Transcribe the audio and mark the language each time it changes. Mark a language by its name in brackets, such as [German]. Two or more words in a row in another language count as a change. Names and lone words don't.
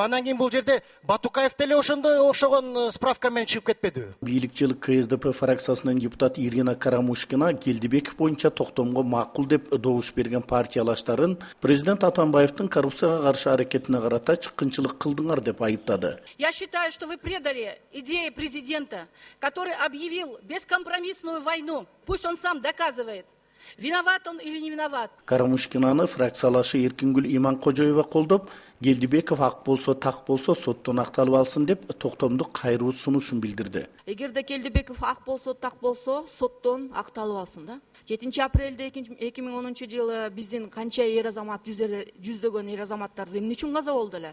[Kyrgyz] Анан кийин бул жерде Батукаев деле ошондой окшогон справка менен чыгып кетпедиби? Бийликчилик КСДП фракциясынын депутат Ирина Карамушкина Келдибеков боюнча токтомго макул деп добуш берген партиялаштарын президент Атамбаевдин коррупцияга каршы аракетине карата чыккынчылык кылдыңар деп айыптады. [Russian] Я считаю, что вы предали идеи президента, который объявил бескомпромиссную войну. Пусть он сам доказывает, виноват он или не виноват. [Kyrgyz] Карамушкинаны фракциялашы Эркингүл Иманкожоева колдоп, Келдибеков ак болсо, так болсо соттон акталып алсын деп токтомду кайруу сунушун билдирди. Эгерде Келдибеков ак болсо, так болсо, соттон акталып алсын да. 7 апрелде 2010 жылы биздин канча эр азамат, жүздөгөн эр азаматтар эмне үчүн каза болду эле?